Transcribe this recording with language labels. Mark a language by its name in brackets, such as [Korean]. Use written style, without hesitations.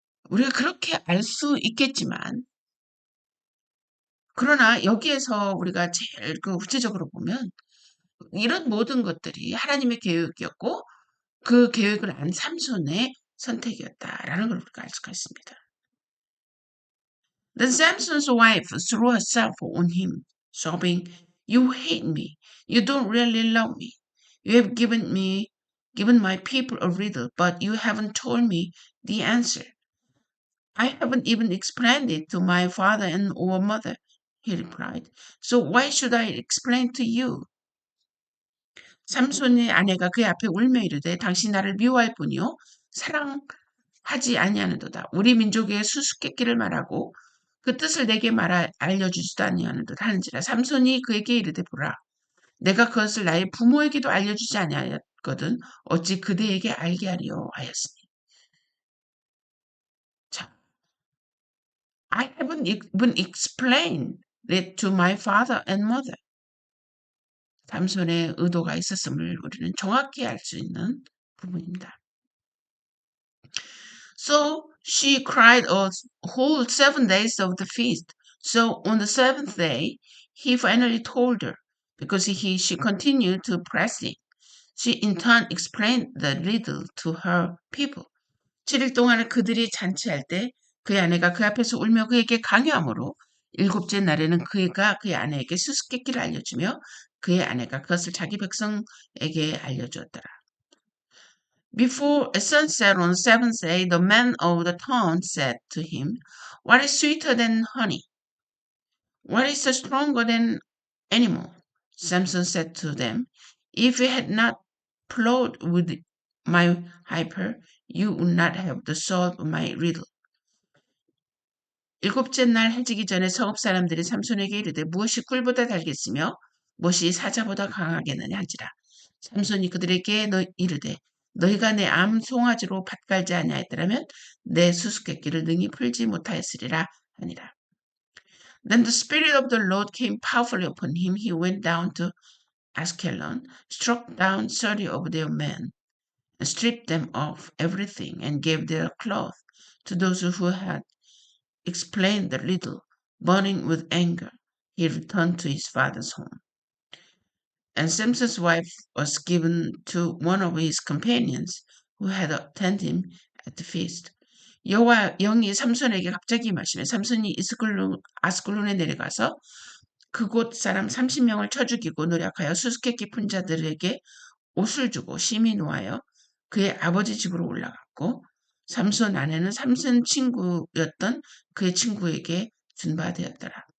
[Korean] 우리가 그렇게 알 수 있겠지만 그러나 여기에서 우리가 제일 그 구체적으로 보면 이런 모든 것들이 하나님의 계획이었고 그 계획을 안 삼손의 선택이었다라는 걸 우리가 알 수가 있습니다. [English] Then Samson's wife threw herself on him, sobbing, "You hate me. You don't really love me. You have given my people a riddle, but you haven't told me the answer. I haven't even explained it to my father and or mother," he replied. "So why should I explain to you?" [Korean] 삼손의 아내가 그의 앞에 울며 이르되 당신 나를 미워할 뿐이요 사랑하지 아니하는도다. 우리 민족의 수수께끼를 말하고 그 뜻을 내게 알려주지도 아니하는도다 하는지라. 삼손이 그에게 이르되 보라 내가 그것을 나의 부모에게도 알려주지 아니하였거든 어찌 그대에게 알게 하리요 하였으니. [English] 자, I haven't even explained it to my father and mother. [Korean] 삼손의 의도가 있었음을 우리는 정확히 알 수 있는 부분입니다. [English] So she cried a whole 7 days of the feast. So on the seventh day, he finally told her, because she continued to press him. She in turn explained the riddle to her people. [Korean] 7일 동안 그들이 잔치할 때 그의 아내가 그 앞에서 울며 그에게 강요함으로 일곱째 날에는 그가 그의 아내에게 수수께끼를 알려주며 그의 아내가 그것을 자기 백성에게 알려주었더라. [English] Before sunset on the seventh day, the man of the town said to him, "What is sweeter than honey? What is stronger than animal?" Samson said to them, "If you had not plowed with my heifer, you would not have solved my riddle." [Korean] 일곱째 날 해지기 전에 성읍 사람들이 삼손에게 이르되 무엇이 꿀보다 달겠으며 무엇이 사자보다 강하겠느냐 한지라. 삼손이 그들에게 이르되 너희가 내 암 송아지로 밭갈지 아니하였더라면 내 수수께끼를 능히 풀지 못하였으리라 하니라. [English] Then the Spirit of the Lord came powerfully upon him. He went down to Askelon, struck down 30 of their men, and stripped them of everything, and gave their cloth to those who had explained the riddle. Burning with anger, he returned to his father's home. And Samson's wife was given to one of his companions who had attended him at the feast. [Korean] 여호와 영이 삼손에게 갑자기 임하시매 삼손이 아스글론에 내려가서 그곳 사람 30명을 쳐 죽이고 노력하여 수수께끼 푼 자들에게 옷을 주고 심히 노하여 그의 아버지 집으로 올라갔고 삼손 아내는 삼손 친구였던 그의 친구에게 준 바 되었더라.